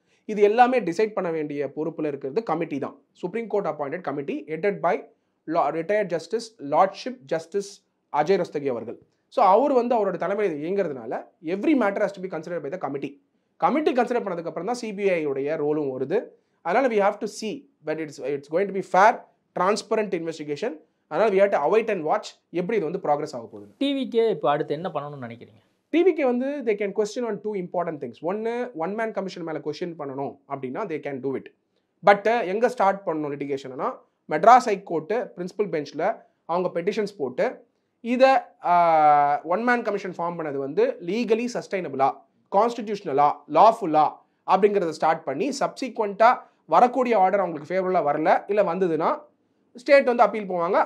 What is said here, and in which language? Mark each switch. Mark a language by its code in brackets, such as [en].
[ta] இது எல்லாமே டிசைட் பண்ண வேண்டிய பொறுப்பில் இருக்கிறது கமிட்டி தான். Supreme court appointed committee headed by retired justice lordship justice Ajay ரஸ்தகி அவர்கள். ஸோ அவர் வந்து அவரோட தலைமையில் இயங்குறதுனால [en] Every matter has to be consider by the committee. [ta] Committee consider பண்ணதுக்கப்புறம் தான் சிபிஐ உடைய ரோலும் வருது. அதனால் [en] we have to see but it's going to be fair transparent investigation. அதனால் we have to await and watch [ta] எப்படி இது வந்து ப்ராக்ரஸ் ஆக போகுது. டிவிக்கே இப்போ அடுத்து என்ன பண்ணணும்னு நினைக்கிறீங்க? டிவிக்கு வந்து [en] they can question on 2 important things. [ta] One man commission மேலே கொஸ்டின் பண்ணணும் அப்படின்னா [en] they can do it. [ta] But எங்கே ஸ்டார்ட் பண்ணணும் லிட்டிகேஷன்னா மெட்ராஸ் ஹைகோர்ட்டு பிரின்சிபல் பெஞ்சில் அவங்க பெட்டிஷன்ஸ் போட்டு இதை ஒன் மேன் கமிஷன் ஃபார்ம் பண்ணது வந்து லீகலி சஸ்டைனபிளா, கான்ஸ்டிடியூஷனலா, லாஃபுல்லா அப்படிங்கிறத ஸ்டார்ட் பண்ணி சப்சிக்வெண்ட்டாக வரக்கூடிய ஆர்டர் அவங்களுக்கு ஃபேவரபுளாக வரல, இல்லை வந்ததுன்னா ஸ்டேட் வந்து அப்பீல் போவாங்க.